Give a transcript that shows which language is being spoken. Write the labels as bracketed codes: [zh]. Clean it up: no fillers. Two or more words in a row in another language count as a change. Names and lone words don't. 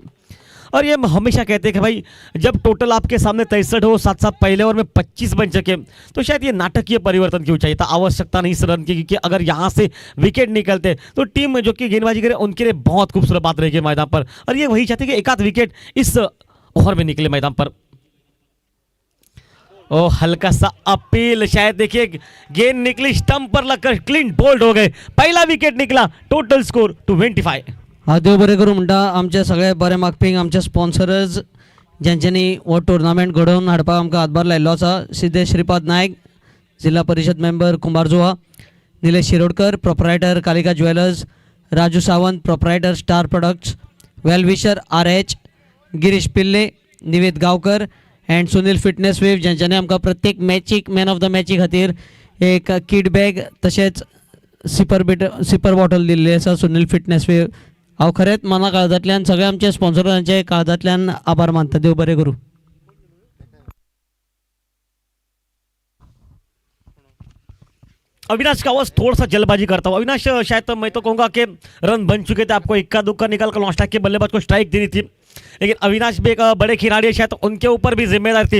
[hi] और ये हम हमेशा कहते हैं कि भाई जब टोटल आपके सामने 63 हो, साथ साथ पहले ओवर में 25 बन सके, तो शायद ये नाटकीय परिवर्तन क्यों चाहिए था, आवश्यकता नहीं इस रन की, क्योंकि अगर यहाँ से विकेट निकलते तो टीम में जो कि गेंदबाजी करे उनके लिए बहुत खूबसूरत बात रहेगी मैदान पर। और ये वही चाहते कि एक आध विकेट इस ओवर में निकले मैदान पर। ओ हल्का सा अपील, शायद देखिए गेंद निकली स्टंप पर लगकर [en] clean bowled [hi] हो गए, पहला विकेट निकला। [en] total score 25. [kok] हां देव बरें करूं म्हणटा आमचे सगळे बरे मागपी आमचे स्पॉन्सर्स ज्यांच्यांनी हो टुर्नामेंट घडोवन हाडपाक आमकां हातभार लायिल्लो आसा। सिद्धेश श्रीपाद नायक, जिल्हा परिषद मेंबर कुंभारजुआ, निलेश शिरोडकर प्रोप्रायटर कालिका ज्वेलर्स, राजू सावंत प्रोप्रायटर स्टार प्रोडक्ट्स, [en] well wisher [kok] RH, गिरीश पिल्ले, निवेद गांवकर अँड सुनील फिटनेस वेव ज्यांच्यानी आमकां प्रत्येक मॅचीक [en] man of the match [kok] खातीर एक [en] kit bag [kok] तशेंच [en] sipper bottle [kok] दिल्ली आसा सुनील फिटनेस वेव। हांव खरेंच मना काळजांतल्यान सगळे आमचे स्पॉन्सरांचे काळजांतल्यान आभार मानता। देव बरें करूं। [hi] अविनाश कावस थोड़ा सा जल्दबाजी करता हूँ। अविनाश शायद तो मैं तो कहूंगा कि रन बन चुके थे, आपको इक्का दुक्का निकाल कर लॉन्च के बल्लेबाज को स्ट्राइक देनी थी, लेकिन अविनाश भी एक बड़े खिलाड़ी है, शायद उनके ऊपर भी जिम्मेदारी थी।